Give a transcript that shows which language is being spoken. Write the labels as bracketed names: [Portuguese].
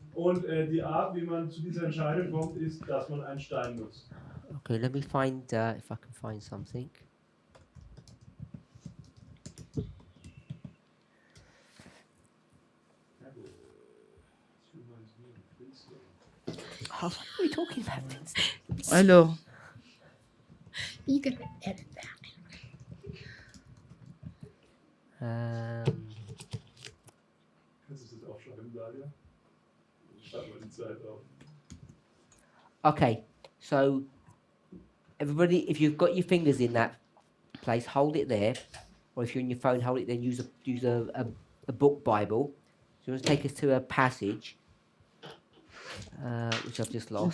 [German] Und die Art, wie man zu dieser Entscheidung kommt, ist, dass man einen Stein nutzt. [English] Okay, let me find if I can find something. Oh, what are we talking about? [French] Alors, [English] You can edit that. [German] Kannst du das aufschreiben, Dalia? Schreib mal die Zeit auf. [English] Okay, so everybody, if you've got your fingers in that place, hold it there, or if you're on your phone, hold it. Then use a book Bible. So you want to take us to a passage, which I've just lost.